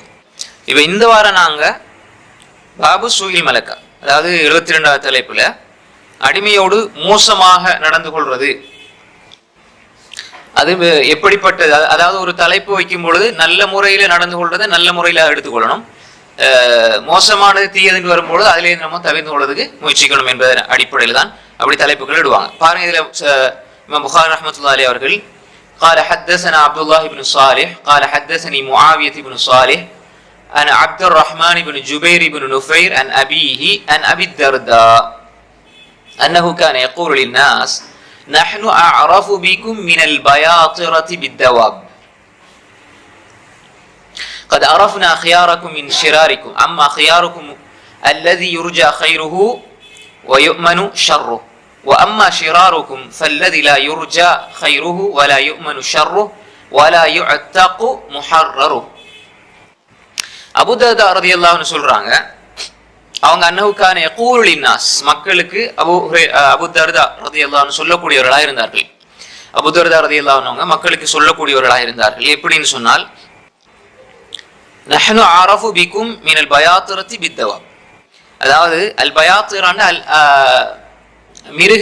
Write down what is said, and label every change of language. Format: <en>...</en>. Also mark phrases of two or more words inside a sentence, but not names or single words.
<ta>இப்ப இந்த வாரம் நாங்க</ta> <ar>باب سوء الملكة,</ar> <ta>அதாவது 72வது தலைப்புல அடிமையோடு மோசமாக நடந்து கொள்வது அது எப்படிப்பட்டது, அதாவது ஒரு தலைப்பு வைக்கும் பொழுது நல்ல முறையில நடந்து கொள்றதை நல்ல முறையில எடுத்துக்கொள்ளணும், மோசமானது தீயதுன்னு வரும்பொழுது அதிலே நம்ம தவிர்த்து கொள்வதற்கு முயற்சிக்கணும் என்பதன் அடிப்படையில் தான் அப்படி தலைப்புகள் இடுவாங்க. பாருங்க, இதுல இமாம் புகாரி ரஹ்மத்துல்லாஹி அலைஹி அவர்கள்</ta> <ar>قال حدثنا عبد الله بن صالح قال حدثني معاوية بن صالح عن عبد الرحمن بن جبير بن نفير عن أبيه عن أبي الدرداء أنه كان يقول للناس نحن أعرف بكم من البياطرة بالدواب قد عرفنا خياركم من شراركم أما خياركم الذي يرجى خيره ويؤمن شره وأما شراركم فالذي لا يرجى خيره ولا يؤمن شره ولا يعتق محرره.</ar> <ta>அபூ தர்தா</ta> <ar>رضي الله عنه</ar> <ta>சொல்றாங்க, அவங்க</ta> <ar>أنه كان يقول للناس,</ar> <ta>மக்களுக்கு அபூ தர்தா</ta> <ar>رضي الله عنه</ar> <ta>சொல்லக்கூடியவர்களாக இருந்தார்கள். அபூ தர்தா</ta> <ar>رضي الله عنه</ar> <ta>மக்களுக்கு சொல்லக்கூடியவர்களாக இருந்தார்கள். எப்படின்னு சொன்னால்,</ta> <ar>نحن أعرف بكم من البياطرة بالدواب,</ar> <ta>அதாவது அல் பயாத்திரான மிருக</ta>